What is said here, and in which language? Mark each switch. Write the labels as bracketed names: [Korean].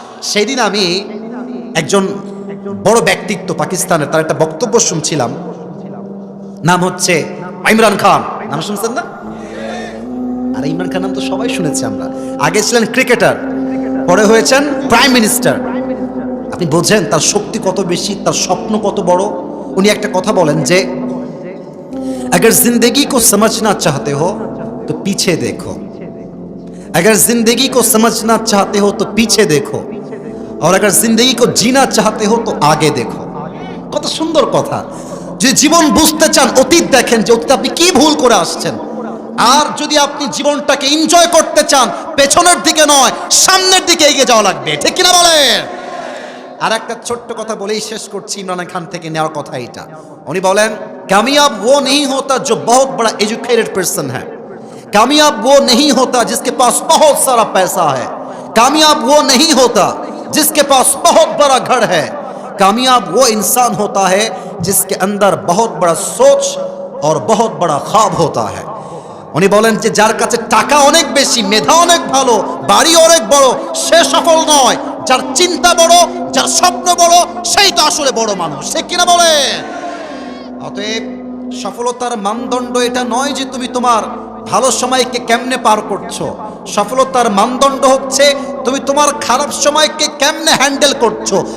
[Bangla] সেদিন আমি একজন বড় ব্যক্তিত্ব পাকিস্তানের, তার একটা বক্তব্য শুনছিলাম, নাম হচ্ছে ইমরান খান। নাম শুনছেন না? আর ইমরান খান নাম তো সবাই শুনেছি আমরা। আগে ছিলেন ক্রিকেটার, পরে হয়েছেন প্রাইম মিনিস্টার। আপনি বোঝেন তার শক্তি কত বেশি, তার স্বপ্ন কত বড়। উনি একটা কথা বলেন যে [Hindi] अगर जिंदगी को समझना चाहते हो तो पीछे देखो, अगर जिंदगी को समझना चाहते हो तो पीछे देखो, और अगर जिंदगी को जीना चाहते हो तो आगे देखो। [Bangla] কত সুন্দর কথা। যে জীবন বুঝতে চান অতীত দেখেন যে অতীত আপনি কি ভুল করে আসছেন, আর যদি আপনি জীবনটাকে এনজয় করতে চান পেছনের দিকে নয় সামনের দিকে এগিয়ে যাওয়া লাগবে, ঠিক কিনা বলেন? আর একটা ছোট্ট কথা বলেই শেষ করছি, ইমরান খান থেকে নেওয়ার কথা এটা। উনি বলেন [Hindi] कामयाब वो नहीं होता जो बहुत बड़ा एजुकेटेड पर्सन है, कामयाब वो नहीं होता जिसके पास बहुत सारा पैसा है, कामयाब वो नहीं होता जिसके पास बहुत बड़ा घर है, कामयाब वो इंसान होता है जिसके अंदर बहुत बड़ा सोच और बहुत बड़ा ख्वाब होता है। [Bangla] উনি বলেন যে যার কাছে টাকা অনেক বেশি, মেধা অনেক ভালো, বাড়ি অনেক বড়, সে সফল নয়। যার চিন্তা বড়, যার স্বপ্ন বড়, সেই তো আসলে বড় মানুষ, ঠিক কিনা বলে? অতএব সফলতার মানদণ্ড এটা নয় যে তুমি তোমার ভালো সময়কে কেমনে পার করছো, সফলতার মানদণ্ড হচ্ছে তুমি তোমার খারাপ সময়কে কেমনে হ্যান্ডেল করছো।